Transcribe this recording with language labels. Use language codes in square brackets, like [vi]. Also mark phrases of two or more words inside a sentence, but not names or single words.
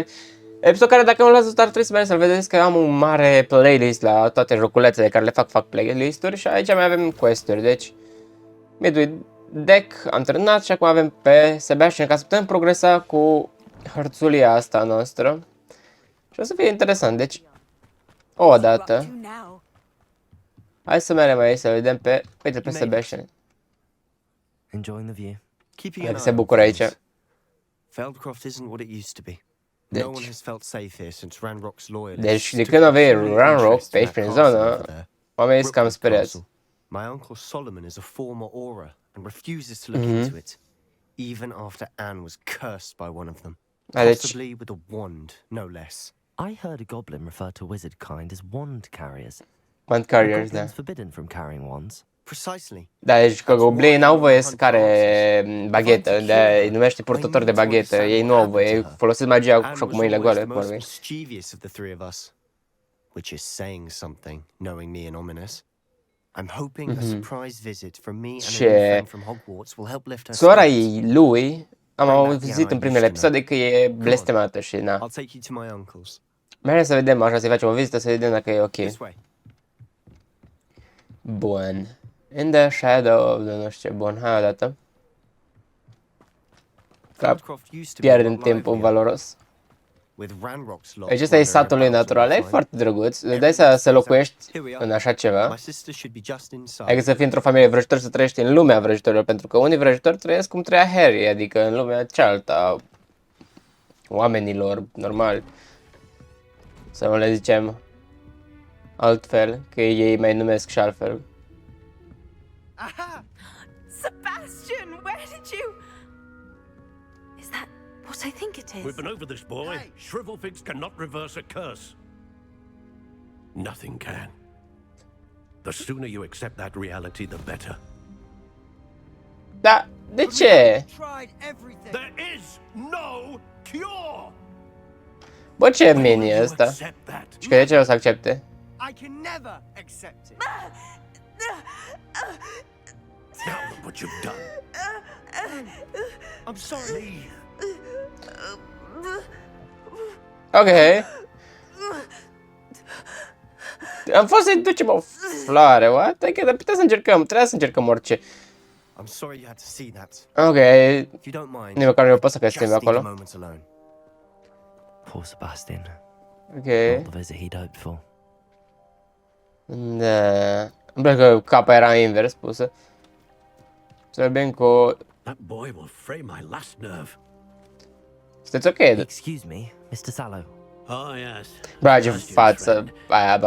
[ro] Episod care, dacă nu l-ați văzut, ar trebui să mergeți să-l vedeți, că am un mare playlist la toate joculețele care le fac playlist-uri și aici mai avem quest-uri, deci [en] midway deck [ro] am terminat și acum avem pe Sebastian ca să putem progresa cu hărțulia asta noastră. Și o să fie interesant, deci, o dată. Hai să mergem aici să vedem pe, uite, pe Sebastian. [en] Enjoying the view. [ro] Dacă se bucură aici. [en] Feldcroft isn't what it used to be. No one has felt safe here since Ranrock's loyalists. [ro] Deci, de când avei Ranrock pe aici prin zonă, oamenii sunt cam speriați. [en] My uncle Solomon is a former Auror and refuses to look into it, even after Anne was cursed by one of them, possibly with a wand, no less. I heard a goblin refer to wizard kind as wand carriers. Wand carriers, da. Forbidden from carrying wands. Precisely. [ro] Da, deci că goblinii n-au voie să care baghetă, de îi numește purtători de baghetă, ei nu au voie, folosesc magia cu mâinile goale, cum [en] mischievous of the three of us, which is saying something, knowing me and ominous. I'm hoping a surprise visit from me and a new friend from Hogwarts will help lift her. [ro] Sora lui, am auzit în primele episoade că e blestemată și na. [en] I'll take you to my uncle's. [ro] Mergem să vedem, așa, să-i facem o vizită, să vedem dacă e ok. Bun. [en] In the shadow, [ro] nu știu ce, bun, hai o dată. Pierdem timpul valoros. Deci ăsta e satul lui natural, e foarte drăguț, îți dai să locuiești în așa ceva. Adică să fii într-o familie vrăjitor, să trăiești în lumea vrăjitorilor, pentru că unii vrăjitori trăiesc cum trăia Harry, adică în lumea cealaltă a oamenilor normali. Să nu le zicem altfel, că ei mai numesc și altfel. [en] Aha! Sebastian, where did you... Is that what I think it is? We've been over this, boy. Hey. Shrivelfigs cannot reverse a curse. Nothing can. The sooner you accept that reality, the better. [ro] Da, de ce? [en] There is no cure. [ro] Bă, ce mini e ăsta? Și că de ce o să accepte? [en] I can never accept it. Now look what you've done. I'm sorry. [ro] Ok. Am fost să-i ducem o floare, what? Adică putem să încercăm, trebuia să încercăm orice. [en] I'm sorry you had to see that. [ro] Ok. [en] If you don't mind, [ro] nici măcar nu pot să pestim acolo. [en] Poor Sebastian. [ro] Ok. [en] Not the visit he'd hoped for. [ro] Da. Îmi place că capa era invers pusă. Să vedem cu... [en] That boy will fray my last nerve. [ro] Sunteți ok? [en] Excuse me, Mr. Sallow. Oh yes. [ro] Bra, ce față aia abia